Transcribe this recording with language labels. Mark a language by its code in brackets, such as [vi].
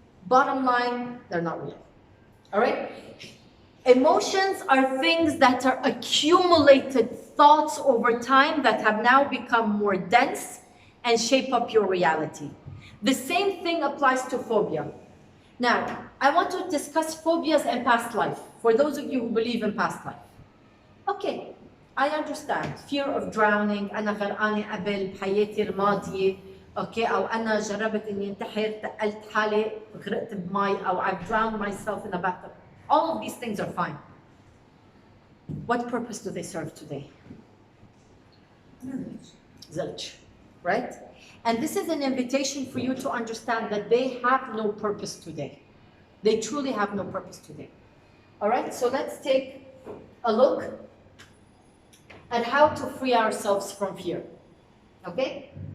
[en] Bottom line, they're not real. All right? Emotions are things that are accumulated thoughts over time that have now become more dense and shape up your reality. The same thing applies to phobia. Now, I want to discuss phobias and past life, for those of you who believe in past life. Okay, I understand. Fear of drowning, [ar] أنا غرقانة قبل بحياتي الماضية. Okay, أو أنا جربت إني انتحر، تقلت حالي، غرقت بمي، أو [en] I've drowned myself in a bathtub. All of these things are fine. What purpose do they serve today? Zilch, right? And this is an invitation for you to understand that they have no purpose today. They truly have no purpose today. All right, so let's take a look at how to free ourselves from fear. Okay?